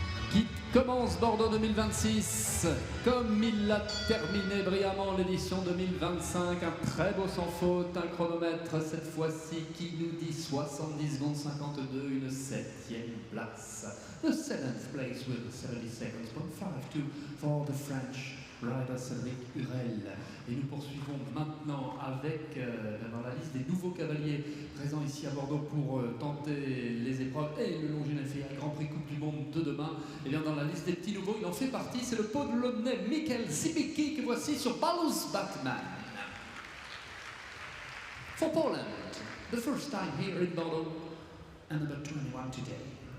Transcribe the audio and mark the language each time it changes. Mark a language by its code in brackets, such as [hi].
[fr] Qui commence Bordeaux 2026 comme il l'a terminé brillamment l'édition 2025. Un très beau sans faute, un chronomètre cette fois-ci qui nous dit 70 secondes 52, une 7e place. [en] The 7th place with 70 seconds, 0.52 for the French rider Cédric Hurel. [fr] Et nous poursuivons maintenant avec, dans la liste des nouveaux cavaliers présents ici à Bordeaux pour tenter les épreuves et le Longines FIA Grand Prix Coupe du Monde de demain. Et bien dans la liste des petits nouveaux, il en fait partie, c'est le Polonais Mikel Zibicki que voici sur Balus Batman. [en] For Poland, the first time here in Bordeaux, and number 21 today.